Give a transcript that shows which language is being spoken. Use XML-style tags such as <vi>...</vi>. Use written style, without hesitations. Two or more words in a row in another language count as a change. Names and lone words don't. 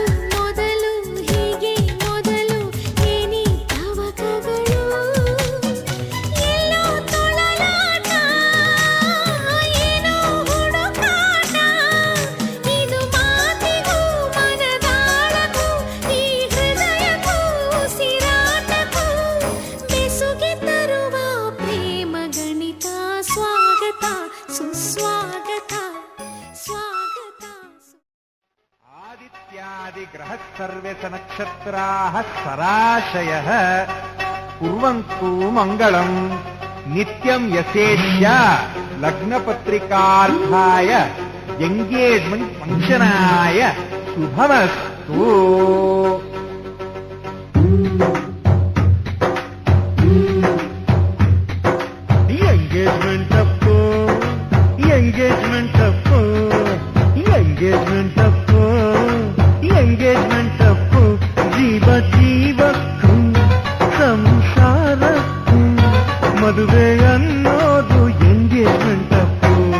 <kn>ಮೊದಲು ಹೀಗೆ ಮೊದಲು ಏನಿ ತವಕಗಳು ಎಲ್ಲೋ ತೊಳಲಾಟ ಏನೋ ಹುಡುಕಾಟ ಇದು ಮಾತಿಗೂ ಮನದಾಳಕ್ಕೂ ಈ ಹೃದಯಕ್ಕೂ ಉಸಿರಾಟಕ್ಕೂ ಬೆಸುಗೆ ತರುವ ಪ್ರೇಮ ಗಣಿತ ಸ್ವಾಗತ ಸುಸ್ವಾಗತ ಸ್ವಾಗತ</kn> <sa>आदित्यादिग्रहः सर्वे च नक्षत्राः सराशयः कुर्वन्तु मङ्गलम् नित्यं यसेष्य लग्नपत्रिकार्थाय</sa> <en>engagement function</en> <sa>शुभमस्तु</sa> <kn>ಎಂಗೇಜ್ಮೆಂಟ್ ಅಪ್ಪು ಎಂಗೇಜ್ಮೆಂಟ್ ಅಪ್ಪು ಎಂಗೇಜ್ಮೆಂಟ್ ಅಪ್ಪು ಎಂಗೇಜ್ಮೆಂಟ್ ಅಪ್ಪು ಜೀವ ಜೀವಕ್ಕೂ ಸಂಸಾರಕ್ಕೂ ಮದುವೆ ಅನ್ನೋದು ಎಂಗೇಜ್ಮೆಂಟ್ ಅಪ್ಪು</kn>